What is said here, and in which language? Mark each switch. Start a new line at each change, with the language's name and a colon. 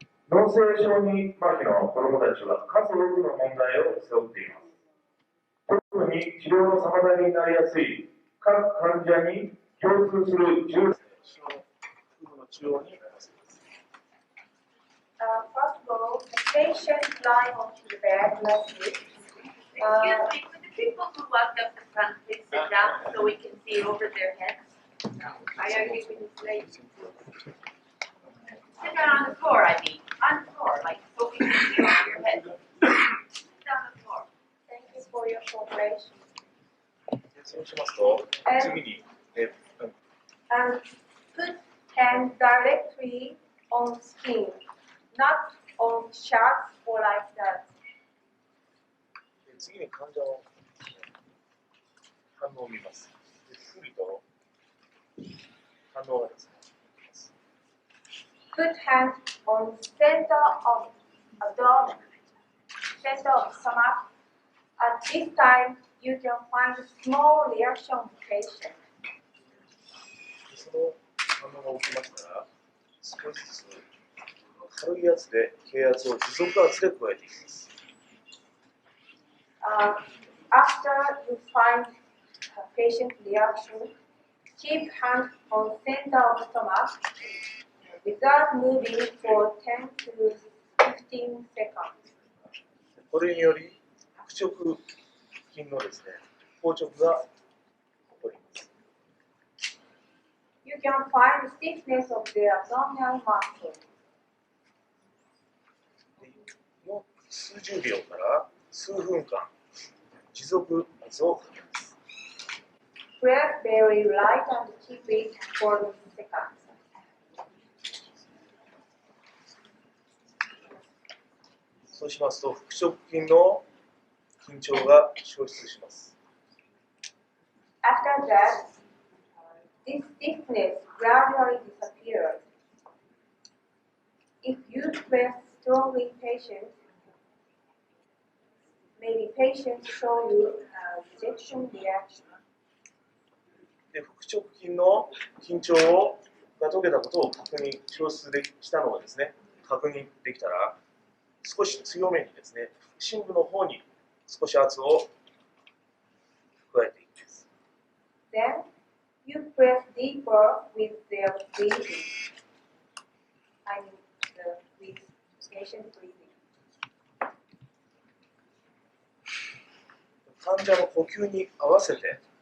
Japanese: 脳性小児麻痺の子どもたちは数多くの問題を背負っています。特に治療の妨げになりやすい各患者に共通する重要の中央に合わせます。
English: First of all, the patient lie onto the bed like this. Excuse me, could the people who walked up the front please sit down so we can see over their heads? I are giving this lady. Sit down on the floor, I mean. On the floor, like so we can see over your head. Sit down on the floor. Thank you for your cooperation.
Japanese: そうしますと、次に、
English: And put hand directly on skin, not on shirts or like that.
Japanese: 次に患者の反応を見ます。ゆっくりと反応がですね。
English: Put hand on center of abdomen, center of stomach. At this time, you can find a small reaction of patient.
Japanese: その反応が起きましたら、少しずつ軽いやつで軽圧を持続圧で加えていきます。
English: After you find a patient reaction, keep hand on center of stomach without moving for 10 to 15 seconds.
Japanese: これにより、腹直筋のですね、硬直が起こります。
English: You can find stiffness of the abdominal muscle.
Japanese: の数十秒から数分間、持続圧をかけます。
English: Press very light and keep it for seconds. そうしますと、腹直筋の緊張が消失します。 After that, this stiffness gradually disappears. If you press strongly patient, maybe patient show you a rejection reaction.
Japanese: で、腹直筋の緊張が解けたことを消失したのをですね、確認できたら、少し強めにですね、深部の方に少し圧を加えていきます。
English: Then you press deeper with their breathing. I mean, with patient breathing.
Japanese: 患者の呼吸に合わせて、